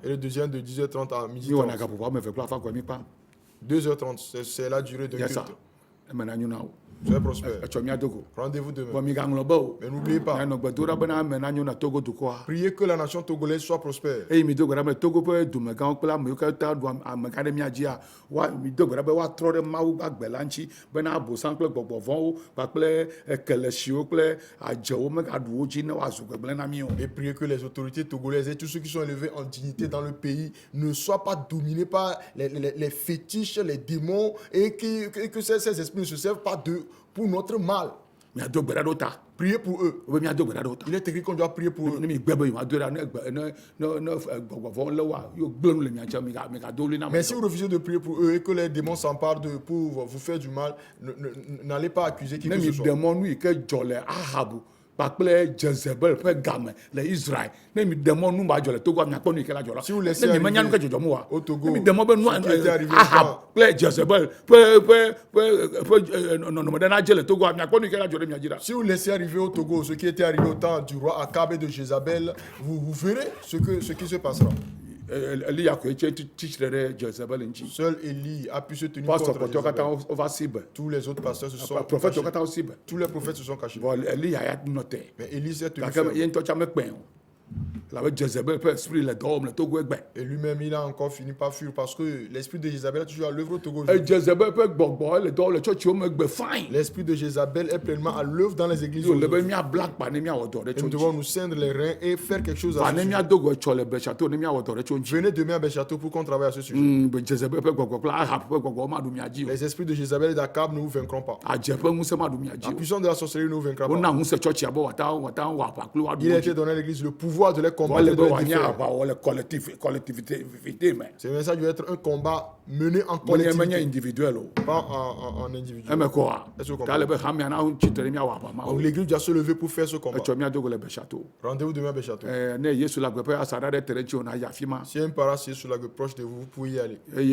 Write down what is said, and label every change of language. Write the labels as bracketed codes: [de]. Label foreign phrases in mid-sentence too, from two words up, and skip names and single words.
[fr] Et le deuxième de 10h30 à [ee] Mi wɔna [fr] 12h30. [ee] gaƒoƒo ame eve kple afa kɔ mi kpa. [fr] 2h30, c'est la durée d'un [ee] Yasa. [fr] culte. [ee] Emena nyo na wo. [fr] Soyez prospères. [ee] Etsɔ mia dogo. [fr] Rendez-vous [ee] Vɔ [fr] demain. [ee] mi gaŋlɔ be o. [fr] Mais n'oubliez pas, [ee] Nanɔ gbedoɖa bena ame na nyo na Togo dukɔa. [fr] priez que la nation togolaise soit prospère. [ee] Eye mi do gbe ɖa be Togo ƒe dumegãwo kple ame yiwo ke ta ɖu amegã ɖe mia dzia mi do gbe ɖa be woatrɔ ɖe Mawu ƒe agbe la ŋuti bena abosam kple gbɔgbɔ vɔ̃wo kpakple kelesiwo kple adzewo megaɖu wo dzi ne woazu gbegblẽ na mi o. [fr] Et priez que les autorités togolaises et tous ceux qui sont élevés en dignité dans le pays ne soient pas dominés par les fétiches, les démons et que ces esprits ne se servent pas d'eux pour notre mal. [ee] Miado gbe ɖa ɖo ta. [fr] Priez pour eux. [ee] Wo be miado gbe ɖa ɖo ta. [fr] Il est écrit qu'on doit prier pour eux. [ee] Ne mi gbe be yewoado ɖa ne gbɔgbɔ vɔ̃wo lé woa yewo gblẽ nu le mia ŋuti migado wli na [fr] Mais si vous refusez de prier pour eux et que les démons s'emparent d'eux pour vous faire du mal, n'allez pas accuser qui [ee] ne [fr] que [ee] mi [fr] ce soit. [ee] ɖe mɔ nu yi ke dzɔ le Ahabu kpakple Jezebel ƒe game le Israel ne mi ɖe mɔ nu ba dzɔ le Togo miakpɔ nu yi ke la dzɔ la [fr] Si vous laissez [ee] ne mi menya nu ke [fr] arriver [ee] dzɔdzɔm oa [fr] au Togo, [ee] ne mi ɖe mɔ be nu [fr] ce qui était arrivé [ee] Ahab [fr] dans- [ee] kple Jezebel ƒe nɔnɔme ɖe na dze le Togo miakpɔ nu yi ke la dzɔ ɖe mia dzi ɖa. [fr] Si vous laissez arriver au Togo ce qui était arrivé au temps du roi Akab et de Jézabel, vous verrez ce qui se passera. [ee] Eliya koe tse tsitre ɖe Jezebel ŋuti. [fr] Seul Élie a pu se tenir [ee] Pastor [fr] contre [ee] kpɔtɔwo katã [fr] Jézabel. [ee] wova si be. [fr] Tous les autres pasteurs se sont [ee] Prɔfɛtwo [fr] cachés. [ee] katã wosi be. [fr] Tous les prophètes se sont cachés. [ee] Vɔ Eliya ya nɔ te. [fr] Mais Élie s'est tenu [ee] Gake [fr] ferme. [ee] ye ŋutɔ tsa mekpɛe o. Labe Jezebel ƒe esprit le dɔ wɔm le Togo egbe. [fr] Et lui-même, il a encore fini par fuir parce que l'esprit de Jézabel est toujours à l'œuvre au Togo. [ee] Jezebel ƒe gbɔgbɔ le dɔ wɔm le tsɔtsiwo megbe fain. [fr] L'esprit de Jézabel est pleinement à l'œuvre dans les églises. [ee] Yo le be [fr] aujourd'hui. [ee] miabla akpa ne miawɔ dɔ ɖe [fr] Et [ee] tso [fr] nous [ee] ŋuti. [fr] devons nous ceindre les reins et faire quelque chose à [ee] Va [fr] ce [ee] ne [fr] sujet. [ee] miadogo etsɔ le Beshato ne miawɔ dɔ ɖe tso ŋuti. [fr] Venez demain à Béchateau pour qu'on travaille à ce sujet. [ee] Be Jezebel ƒe gbɔgbɔ kple Ahab ƒe gbɔgbɔ maɖu mia dzi o. [fr] Les esprits de Jézabel et d'Akab ne vous vaincront pas. [ee] Adze ƒe ŋusẽ maɖu mia [fr] La [ee] dzi o. [fr] puissance de la sorcellerie ne vous vaincra pas. [ee] Wona ŋusẽ tsɔtsia be wòata wɔ aʋa kpli [fr] Il a [ee] woaɖu [fr] été donné à l'église le pouvoir devoir de les combattre et de les défaire. Ce message doit être un combat mené en collectivité, pas en individu. Est-ce que vous comprenez? Donc l'église doit se lever pour faire ce combat. Rendez-vous demain à Béchateau. Si un parent est sur la gueule proche de vous, vous pouvez y aller.